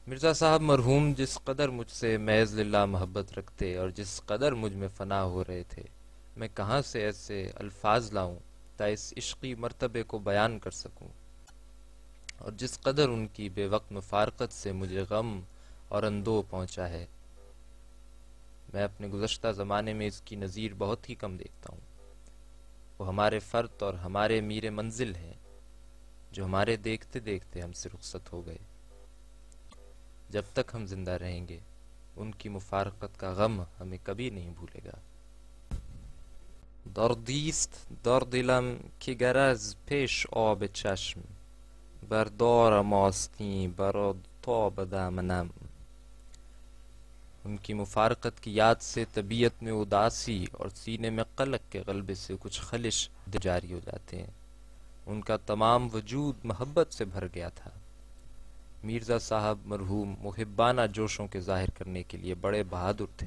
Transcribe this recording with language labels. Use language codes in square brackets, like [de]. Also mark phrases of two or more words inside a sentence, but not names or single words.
[ur] مرزا صاحب مرحوم جس قدر مجھ سے محض للہ محبت رکھتے اور جس قدر مجھ میں فنا ہو رہے تھے، میں کہاں سے ایسے الفاظ لاؤں تا اس عشقی مرتبے کو بیان کر سکوں، اور جس قدر ان کی بے وقت مفارقت سے مجھے غم اور اندوہ پہنچا ہے، میں اپنے گزشتہ زمانے میں اس کی نظیر بہت ہی کم دیکھتا ہوں۔ وہ ہمارے فرد اور ہمارے میر منزل ہیں، جو ہمارے دیکھتے دیکھتے ہم سے رخصت ہو گئے۔ جب تک ہم زندہ رہیں گے ان کی مفارقت کا غم ہمیں کبھی نہیں بھولے گا۔ [fa] دردیست در دلم که گر از پیش آب چشم بردارم آستین برآ تا به دامنم۔ [ur] ان کی مفارقت کی یاد سے طبیعت میں اداسی اور سینے میں قلق کے غلبے سے کچھ خلش جاری ہو جاتے ہیں۔ ان کا تمام وجود محبت سے بھر گیا تھا۔ مرزا صاحب مرحوم محبانہ جوشوں کے ظاہر کرنے کے لیے بڑے بہادر تھے۔